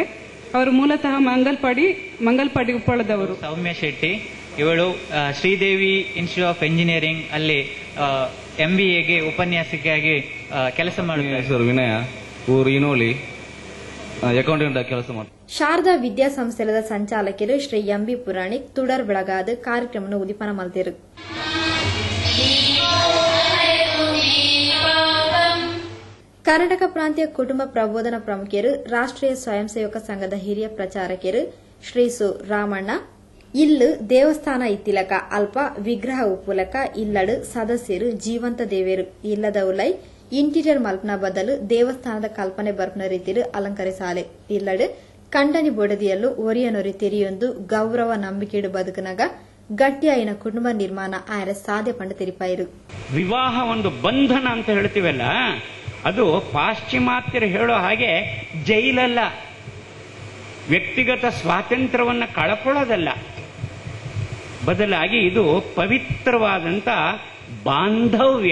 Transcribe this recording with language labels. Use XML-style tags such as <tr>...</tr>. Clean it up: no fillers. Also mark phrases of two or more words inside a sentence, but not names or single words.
<kn>ಅವರು ಮೂಲತಃ ಮಂಗಲ್ಪಾಡಿ ಉಪ್ಪಳದವರು. ಸೌಮ್ಯ ಶೆಟ್ಟಿ, ಇವಳು ಶ್ರೀದೇವಿ ಇನ್ಸ್ಟಿಟ್ಯೂಟ್ ಆಫ್ ಎಂಜಿನಿಯರಿಂಗ್ ಅಲ್ಲಿ MBAಗೆ ಉಪನ್ಯಾಸಕಿಯಾಗಿ ಕೆಲಸ ಮಾಡುತ್ತಾರೆ. ಸರ್ ವಿನಯ, ಊರು ಇನೋಲಿ, ಅಕೌಂಟೆಂಟ್ ಕೆಲಸ ಮಾಡ್ತಾರೆ.</kn> <tcy>ಶಾರದಾ ವಿದ್ಯಾಸಂಸ್ಥೆದ ಸಂಚಾಲಕರು ಶ್ರೀ MB ಪುರಾಣಿಕ್ ತುಡರ್ ಬೆಳಗಾದ ಕಾರ್ಯಕ್ರಮ ಉದಿಪನ ಮಲ್ತಿರು. ಕರ್ನಾಟಕ ಪ್ರಾಂತ್ಯ ಕುಟುಂಬ ಪ್ರಬೋಧನ ಪ್ರಮುಖರು ರಾಷ್ಟ್ರೀಯ ಸ್ವಯಂ ಸೇವಕ ಸಂಘದ ಹಿರಿಯ ಪ್ರಚಾರಕರು ಶ್ರೀ ಸು ರಾಮಣ್ಣ, ಇಲ್ಲು ದೇವಸ್ಥಾನ ಇತ್ತಿಲಕ ಅಲ್ಪ ವಿಗ್ರಹ ಉಪ್ಪುಲಕ ಇಲ್ಲಡು ಸದಸ್ಯರು ಜೀವಂತ ದೇವೇರು ಇಲ್ಲದ ಉಲೈ ಇಂಟೀರಿಯರ್ ಮಲ್ಪನ ಬದಲು ದೇವಸ್ಥಾನದ ಕಲ್ಪನೆ ಬರ್ಪನ ರೀತಿಲು ಅಲಂಕರಿಸಾಲೆ ಇಲ್ಲಡು ಕಂಡನಿ ಬೊಡದಿಯಲ್ಲೂ ಒರಿಯನೊರಿ ತೆರಿಯೊಂದು ಗೌರವ ನಂಬಿಕೆಡು ಬದುಕನಾಗ ಗಟ್ಟಿಯಾಯಿನ ಕುಟುಂಬ ನಿರ್ಮಾಣ ಆಯರ ಸಾಧ್ಯ ಪಂಡ ತೆರಿಪಾಯಿರು.</tcy> <kn>ವಿವಾಹ ಒಂದು ಬಂಧನ ಅಂತ ಹೇಳ್ತೀವಲ್ಲ, ಅದು ಪಾಶ್ಚಿಮಾತ್ಯರು ಹೇಳೋ ಹಾಗೆ ಜೈಲಲ್ಲ, ವ್ಯಕ್ತಿಗತ ಸ್ವಾತಂತ್ರ್ಯವನ್ನ ಕಳಕೊಳ್ಳೋದಲ್ಲ. ಬದಲಾಗಿ ಇದು ಪವಿತ್ರವಾದಂತ ಬಾಂಧವ್ಯ.</kn>